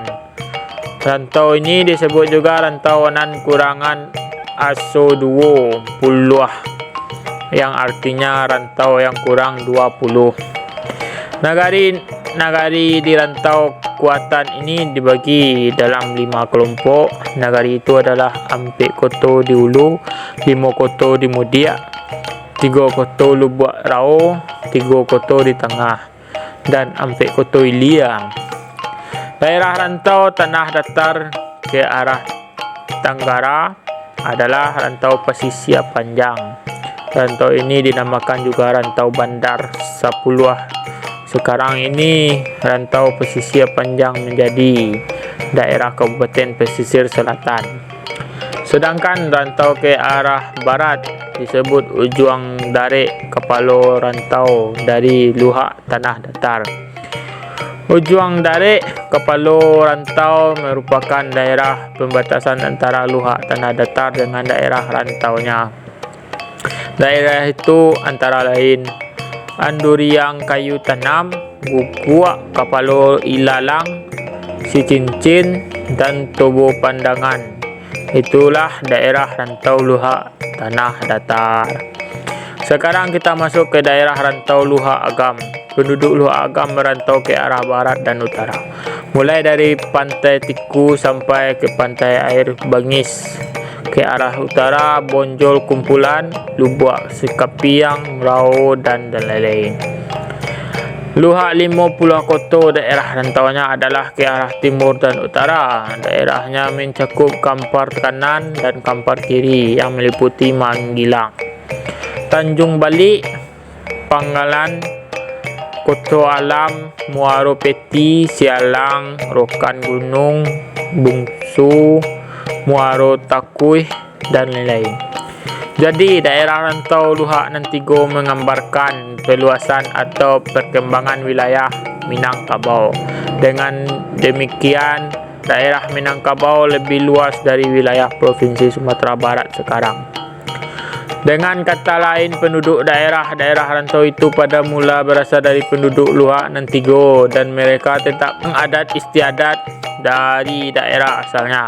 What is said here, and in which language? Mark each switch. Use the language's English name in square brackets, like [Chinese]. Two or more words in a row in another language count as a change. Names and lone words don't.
[Indonesian] Rantau ini disebut juga Rantau Nan Kurangan Aso Duo Puluh, yang artinya rantau yang kurang 20. Nagari di Rantau Kuatan ini dibagi dalam 5 kelompok. Nagari itu adalah Ampek Koto di Hulu, Limo Koto di Mudiak, 3 Koto Lubuk Rau, 3 Koto di tengah, dan Ampek Koto Iliang. Daerah rantau tanah datar ke arah Tenggara adalah rantau pesisir panjang. Rantau ini dinamakan juga rantau Bandar Sapuluh. Sekarang ini rantau pesisir panjang menjadi daerah Kabupaten Pesisir Selatan. Sedangkan rantau ke arah barat disebut Ujuang Darek Kapalo rantau dari Luhak Tanah Datar. Ujuang Darek Kapalo rantau merupakan daerah pembatasan antara Luhak Tanah Datar dengan daerah rantaunya. Daerah itu antara lain Anduriang Kayu Tanam, Bukuak Kapalo Ilalang, Sicincin, dan Tobo Pandangan. Itulah daerah rantau Luhak Tanah Datar. Sekarang kita masuk ke daerah rantau Luhak Agam. Penduduk Luhak Agam merantau ke arah barat dan utara, mulai dari Pantai Tiku sampai ke Pantai Air Bangis. Ke arah utara Bonjol Kumpulan, Lubuk Sekapiang, Merau, dan lain-lain. Luhak Limo Pulau Koto daerah rantaunya adalah ke arah timur dan utara. Daerahnya mencakup Kampar kanan dan Kampar kiri yang meliputi Manggilang, Tanjung Balik, Panggalan, Koto Alam, Muaro Peti, Sialang, Rokan Gunung, Bungsu, Muaro Takuih, dan lain-lain. Jadi daerah rantau Luhak Nantigo menggambarkan peluasan atau perkembangan wilayah Minangkabau. Dengan demikian, daerah Minangkabau lebih luas dari wilayah Provinsi Sumatera Barat sekarang. Dengan kata lain, penduduk daerah-daerah rantau itu pada mula berasal dari penduduk Luhak Nantigo dan mereka tetap mengadat istiadat dari daerah asalnya.